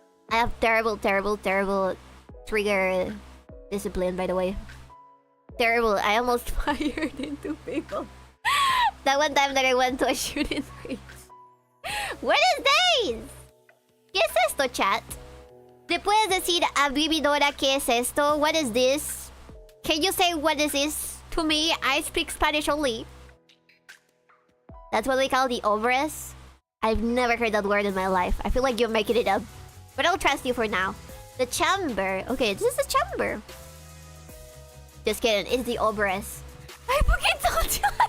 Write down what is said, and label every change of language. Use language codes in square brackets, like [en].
[en] I have terrible trigger discipline, by the way. Terrible. I almost fired into people. That one time that I went to a shooting range. What is this? [es] ¿Qué es esto, chat? ¿Le puedes decir a Vividora qué es esto? [en] What is this? Can you say what is this to me? I speak Spanish only. That's what we call the 𝕬𝕤. I've never heard that word in my life. I feel like you're making it up. But I'll trust you for now. The chamber. Okay, this is the chamber. Just kidding. It's the 𝕬𝕤. I fucking told you.